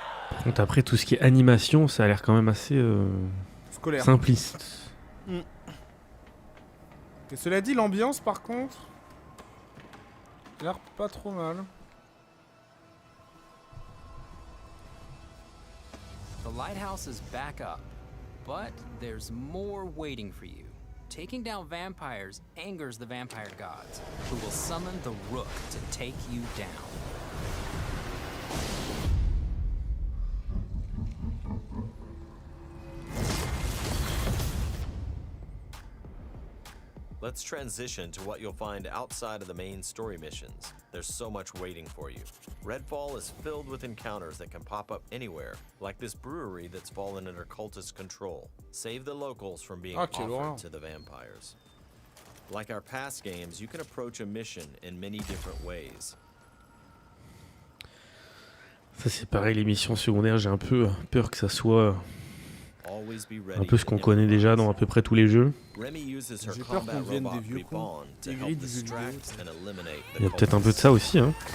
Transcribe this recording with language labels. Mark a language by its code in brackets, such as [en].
[fr] Par contre, après tout ce qui est animation, ça a l'air quand même assez Scolaire. simpliste. Et cela dit, l'ambiance par contre, a l'air pas trop mal. [en] The lighthouse is back up, but there's more waiting for you. Taking down vampires angers the vampire gods, who will summon the Rook to take you down. Let's transition to what you'll find outside of the main story missions. There's so much waiting for you. RedFall is filled with encounters that can pop up anywhere, like this brewery that's fallen under cultist control. Save the locals from being offered to the vampires. Like our past games, you can approach a mission in many different ways. [fr] Ça c'est pareil, les missions secondaires, j'ai un peu peur que ça soit un peu ce qu'on connaît déjà dans à peu près tous les jeux. J'ai peur qu'on devienne des vieux cons aigris du jeu vidéo. Il y a peut-être un peu de ça aussi, hein.